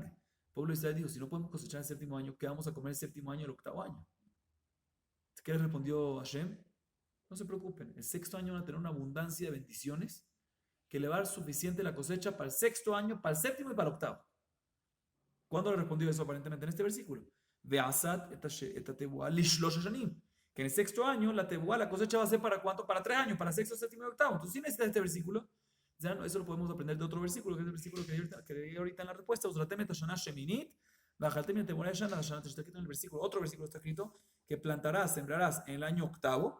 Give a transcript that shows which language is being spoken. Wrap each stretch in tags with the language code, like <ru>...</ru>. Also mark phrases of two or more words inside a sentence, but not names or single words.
<es>El pueblo de Israel dijo, si no podemos cosechar el séptimo año, ¿qué vamos a comer el séptimo año y el octavo año? ¿Qué le respondió Hashem? No se preocupen, el sexto año van a tener una abundancia de bendiciones que le va a dar suficiente la cosecha para el sexto año, para el séptimo y para el octavo. ¿Cuándo le respondió eso aparentemente en este versículo?</es> <he>ועשת את התבואה לשלש השנים.</he> <es>Que en el sexto año la tebuá, la cosecha va a ser ¿para cuánto? Para 3 años, para sexto, séptimo y octavo. Entonces, si necesitas este versículo, ya no, eso lo podemos aprender de otro versículo, que es el versículo que leí ahorita en la respuesta. Está escrito en el versículo, otro versículo está escrito, que plantarás, sembrarás en el año octavo.</es>